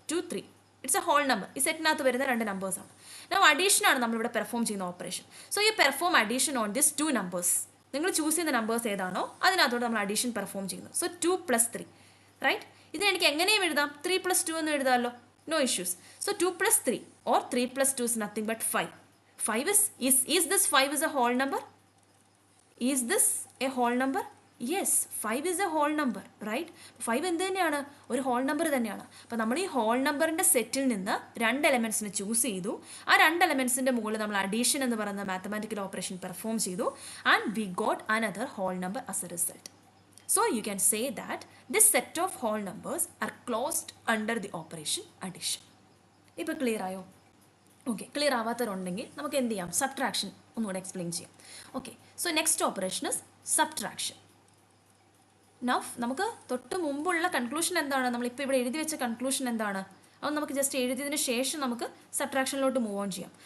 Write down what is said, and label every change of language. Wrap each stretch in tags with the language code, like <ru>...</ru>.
<ml>2, 3</ml> <en>It's a whole number.</en> <ml>ഈ സെറ്റിനകത്ത് വരുന്ന രണ്ട് നമ്പേഴ്സാണ്. നൗ അഡീഷനാണ് നമ്മളിവിടെ പെർഫോം ചെയ്യുന്ന ഓപ്പറേഷൻ. സോ ഈ perform addition on this 2 numbers. നിങ്ങൾ ചൂസ് ചെയ്യുന്ന നമ്പേഴ്സ് ഏതാണോ അതിനകത്തോട് നമ്മൾ അഡീഷൻ പെർഫോം ചെയ്യുന്നു. So 2 + 3, right? ഇതിന് എനിക്ക് എങ്ങനെയും എഴുതാം, 3 + 2 എന്ന് എഴുതാമല്ലോ, no issues.</ml> <en>So 2 + 3 or 3 + 2 is nothing but 5. 5 is this 5 is a whole number? Is this a whole number? Yes, 5 is a whole number, right?</en> <ml>5 എന്ത് തന്നെയാണ്? ഒരു ഹോൾ നമ്പർ തന്നെയാണ്. അപ്പോൾ നമ്മൾ ഈ ഹോൾ നമ്പറിൻ്റെ സെറ്റിൽ നിന്ന് രണ്ട് എലമെൻറ്റ്സിനെ ചൂസ് ചെയ്തു. ആ രണ്ട് എലമെൻറ്റ്സിൻ്റെ മുകളിൽ നമ്മൾ അഡീഷൻ എന്ന് പറയുന്ന മാത്തമാറ്റിക്കൽ ഓപ്പറേഷൻ പെർഫോം ചെയ്തു</ml> <en>And we got another whole number as a result. So you can say that this set of whole numbers are closed under the operation addition.</en> <ml>ഇപ്പോൾ ക്ലിയർ ആയോ? ഓക്കെ, ക്ലിയർ ആവാത്തവരുണ്ടെങ്കിൽ നമുക്ക് എന്ത് ചെയ്യാം? Subtraction ഒന്നുകൂടെ explain ചെയ്യാം. Okay,</ml> <en>So next operation is subtraction.</en> <ml>Now നമുക്ക് തൊട്ട് മുമ്പുള്ള കൺക്ലൂഷൻ എന്താണ്? നമ്മളിപ്പോൾ ഇവിടെ എഴുതി വെച്ച കൺക്ലൂഷൻ എന്താണ്? അത് നമുക്ക് ജസ്റ്റ് എഴുതിയതിന് ശേഷം നമുക്ക് സബ്ട്രാക്ഷനിലോട്ട് മൂവ് ഓൺ ചെയ്യാം.</ml>